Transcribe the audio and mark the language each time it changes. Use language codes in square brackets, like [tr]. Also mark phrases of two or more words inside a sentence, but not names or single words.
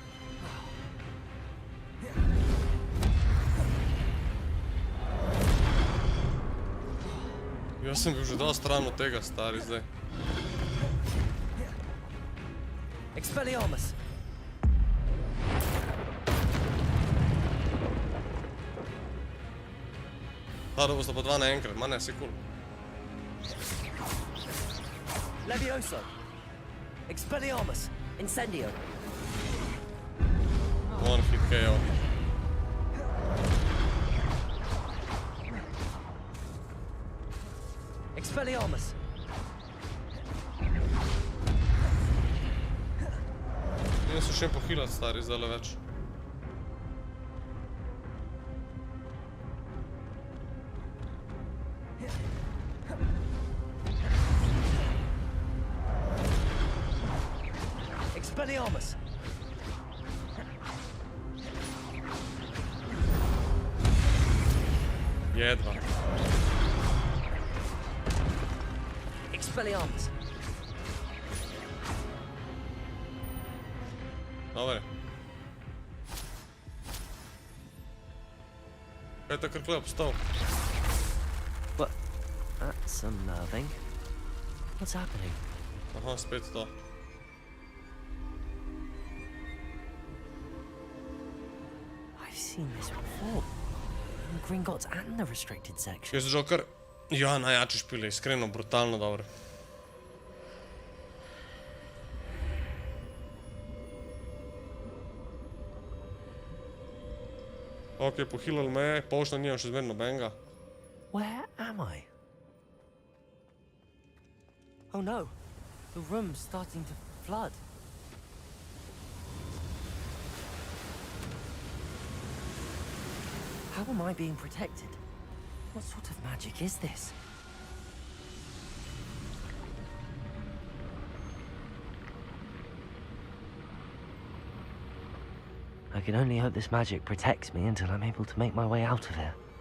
[sl] Jaz sem bil že dosti stran od tega, stari, zdaj. Expelliarmus! Da bosta pa dva naenkrat, ma ne, si cool. Levioso! Expelliarmus! Incendio! [en] One hit KO. Expelliarmus! [sl] Idem se še pohilat, stari, zdajle več. Expelliarmus! [hr] Jedva. Expelliarmus! [sl] Dobre. Kaj je takrat klep stal? [en] But that's unnerving. What's happening? Aha, spet to. I've seen this before. In Gringotts and the restricted section. [sl] Jaz že kar, ja, najjači špile, iskreno, brutalno dobre. Ok, pohilali me, pošta nimam še zmer nobenega. [en] Where am I? Oh no, the room's starting to flood. How am I being protected? What sort of magic is this? I can only hope this magic protects me until I'm able to make my way out of here.